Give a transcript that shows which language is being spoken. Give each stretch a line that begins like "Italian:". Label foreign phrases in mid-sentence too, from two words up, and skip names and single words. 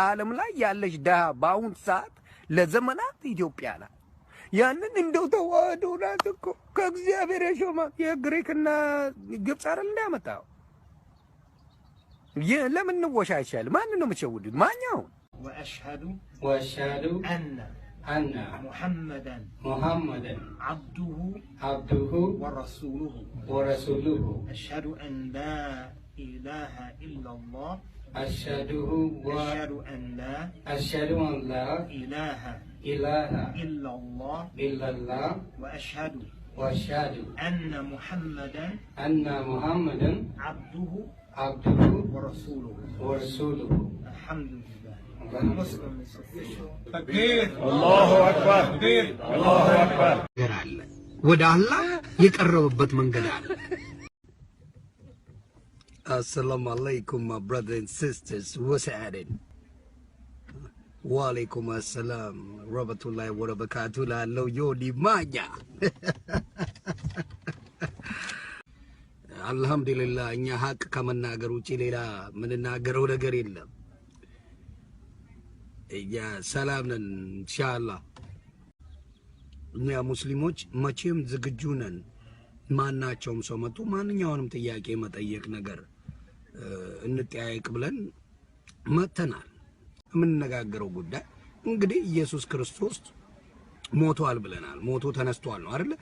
Amharic: ከዓለም ላይ ያለች ደሃ በአሁን ሰዓት ለዘመናት ኢትዮጵያ ናት። ያንን እንደው ተዋህዶ ናት እኮ ከእግዚአብሔር የሾማ የግሪክና ግብጽ አይደል እንዳመጣው። ለምን እንወሻሻል? ማን ነው የምትሸውዱት? ማኛው
Arabic: وأشهد أن محمدا عبده ورسوله أشهد أن لا إله إلا الله أشهد أن لا إله إلا الله وأشهد أن محمدا عبده ورسوله الحمد لله. تكبير الله أكبر تكبير الله أكبر.
Amharic: ወደ አላህ የቀረበበት መንገድ አለ።
Arabic: السلام عليكم,
English: my brothers and sisters. What's happening?
Arabic: وعليكم السلام. رحمة الله وبركاته. La lo yo di manya. Alhamdulillah.
Amharic: እኛ ሀቅ ከመናገር ውጪ ሌላ ምንናገረው ነገር የለም። እኛ ሰላም ነን ኢንሻአላህ። እኛ ሙስሊሞች መቼም ዝግጁ ነን። ማናቸውም ሰው መጥቶ ማንኛውንም ጥያቄ መጠየቅ ነገር እንጠያየቅ ብለን መተናል። የምንነጋገረው ጉዳይ እንግዲህ ኢየሱስ ክርስቶስ ሞቷል ብለናል። ሞቶ ተነስቷል ነው አይደል?